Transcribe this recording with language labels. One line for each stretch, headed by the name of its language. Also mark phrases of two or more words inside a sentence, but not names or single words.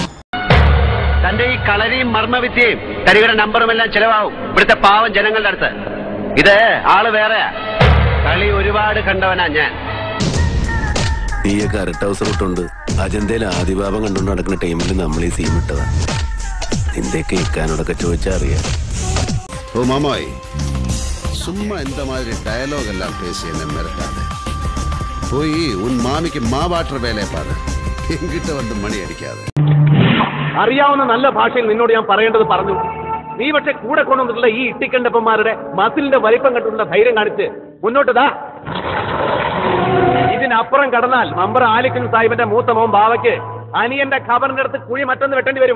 Malayalam: തന്റെ ഈ കളരിയും മർമ്മവിദ്യയും തരികയുടെ നമ്പറും എല്ലാം ചെലവാകും ഇവിടുത്തെ പാവം ജനങ്ങളുടെ അടുത്ത്. ഇത് ആള് വേറെയാ. കളി ഒരുപാട് കണ്ടവനാ ഞാൻ. നീയൊക്കെ അരട്ട ഹൗസ് റൂട്ടുണ്ട്. അജന്തയിൽ ആദിഭാവം കണ്ടുകൊണ്ട് നടക്കുന്ന ടൈമിൽ നമ്മൾ ഈ സീം ഇട്ടതാ. നിന്റെ കേൾക്കാനോടൊക്കെ ചോദിച്ചാ അറിയാം. ഓ മാമായി,
Tamil: சும்மா இந்த மாதிரி டயலாக் எல்லாம் பேசி என்ன மிரட்டாத. போய் உன் மாமிக்கு மாவாட்டுற வேலையை பாரு.
Malayalam: എങ്കിട്ട് വന്ന് മണി അടിക്കാതെ. അറിയാവുന്ന നല്ല ഭാഷയിൽ നിന്നോട് ഞാൻ പറയേണ്ടത് പറഞ്ഞു. നീ പക്ഷെ കൂടെ കൊണ്ടുവന്നിട്ടുള്ള ഈ ഇട്ടിക്കണ്ടപ്പന്മാരുടെ മസിലിന്റെ വലിപ്പം കണ്ടുള്ള ധൈര്യം കാണിച്ച് മുന്നോട്ട് താ. ഇതിനപ്പുറം കടന്നാൽ മമ്പർ ആലിക്കൻ സാഹിബിന്റെ മൂത്ത മോൻ ബാവയ്ക്ക് അനിയന്റെ ഖബറിന്റെ അടുത്ത് കുഴി മറ്റൊന്ന് വെട്ടേണ്ടി വരും.